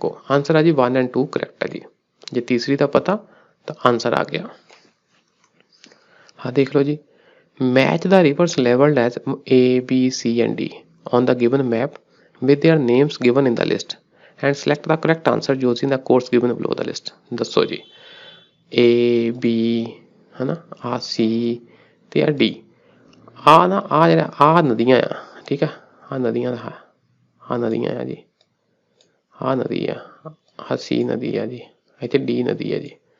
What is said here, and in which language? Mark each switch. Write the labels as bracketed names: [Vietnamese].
[Punjabi] Answer ਆ ਜੀ 1 and 2 correct ਹੈ ਜੀ। ਜੇ ਤੀਸਰੀ ਦਾ ਪਤਾ ਤਾਂ ਆਨਸਰ ਆ ਗਿਆ। ਹਾਂ ਦੇਖ ਲਓ ਜੀ, [English] Match the rivers labelled as A, B, C and D on the given map with their names given in the list and select the correct answer using the course given below the list। [Punjabi] ਦੱਸੋ ਜੀ, A, B ਹੈ ਨਾ, ਆ C ਤੇ ਆ D। ਆ ਨਾ ਆ ਜਿਹੜਾ ਆ ਨਦੀਆਂ ਆ, ਠੀਕ ਆ, ਆ ਨਦੀਆਂ ਆ ਜੀ। ਆਹ ਨਦੀ ਆ, ਆਹ ਸੀ ਨਦੀ ਆ ਜੀ, ਇੱਥੇ ਡੀ ਨਦੀ ਆ ਜੀ।